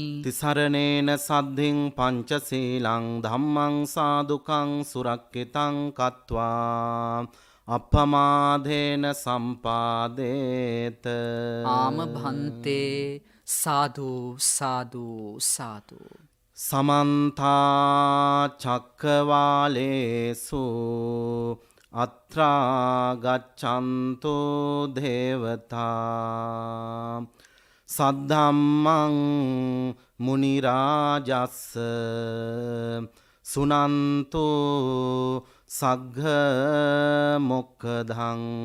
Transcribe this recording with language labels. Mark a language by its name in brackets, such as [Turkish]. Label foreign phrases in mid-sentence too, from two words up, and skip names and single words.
[Pali] තිසරණේන සද්ධින් පංචශීලං ධම්මං සාදුකං සුරක්ඛිතං කତ୍වා අපමාදේන සම්පාදේත. ආම භන්තේ සාදු සාදු සාදු. සමන්තා චක්කවාලේසු අත්‍රා ගච්ඡන්තු දේවතා සද්ධම්මං මුනි රාජස්ස සුනන්තු සග්ග මොක්ඛදං